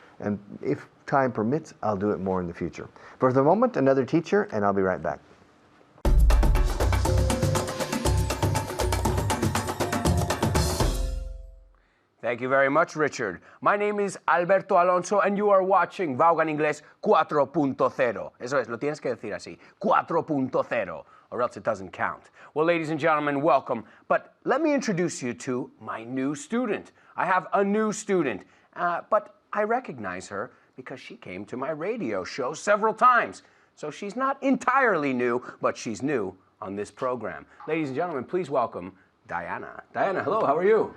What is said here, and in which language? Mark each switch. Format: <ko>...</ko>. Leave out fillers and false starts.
<en>And if time permits, I'll do it more in the future. For the moment, another teacher, and I'll be right back. Thank you very much, Richard. My name is Alberto Alonso, and you are watching Vaughan Inglés 4.0.</en> <es>Eso es, lo tienes que decir así, 4.0,</es> <en>or else it doesn't count. Well, ladies and gentlemen, welcome. But let me introduce you to my new student. I have a new student, but I recognize her because she came to my radio show several times. So she's not entirely new, but she's new on this program. Ladies and gentlemen, please welcome Diana. Diana, hello, how are you?</en>